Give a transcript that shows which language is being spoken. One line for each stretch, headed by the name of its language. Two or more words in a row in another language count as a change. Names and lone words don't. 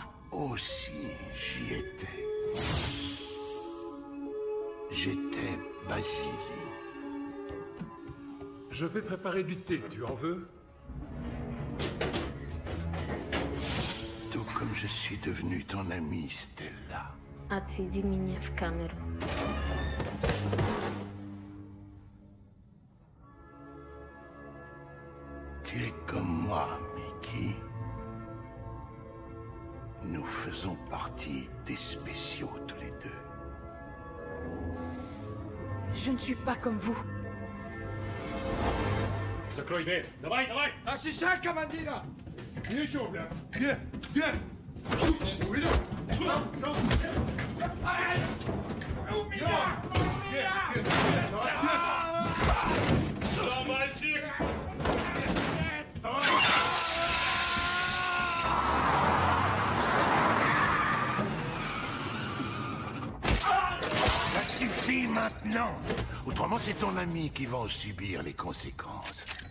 French: Aussi, j'y étais. J'étais Basili. Je vais préparer du thé, tu en veux? Tout comme je suis devenu ton amie, Stella.
Russian: Отведи меня в камеру.
French: Tu es comme moi, Mickey. Nous faisons partie des spéciaux tous les deux. Je ne suis pas comme vous.
Russian: Закрой дверь. Давай, давай! Защищай командира! Ничего, бля. Где? Да, мальчик!
French: Ça suffit maintenant. Autrement, c'est ton ami qui va en subir les conséquences.